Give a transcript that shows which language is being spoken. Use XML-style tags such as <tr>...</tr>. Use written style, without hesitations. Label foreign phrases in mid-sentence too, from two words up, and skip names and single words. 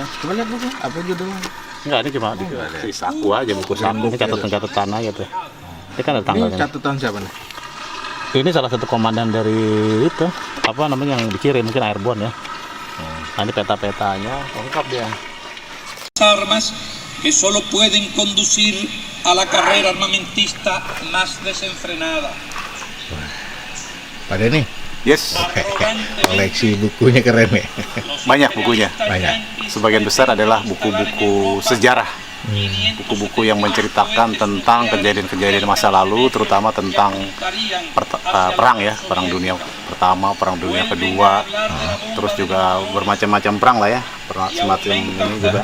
<id>Coba lihat buku, apa judulnya? Enggak, ini cuma di saku aja, buku saku. Ini catatan gitu. Ini kan ada tanggalnya. Ini catatan siapa nih? Ini salah satu komandan dari itu, yang dikirim, mungkin airborne ya. Nah, ini peta-petanya lengkap dia.</id> <es>Armas que solo pueden conducir a la carrera armamentista más desenfrenada.</es> <id>Pada nih. Yes, Koleksi bukunya keren ya. banyak bukunya. Banyak. Sebagian besar adalah buku-buku sejarah, buku-buku yang menceritakan tentang kejadian-kejadian masa lalu, terutama tentang perang ya, perang dunia pertama, perang dunia kedua, terus juga bermacam-macam perang lah ya, semacam ini juga.</id>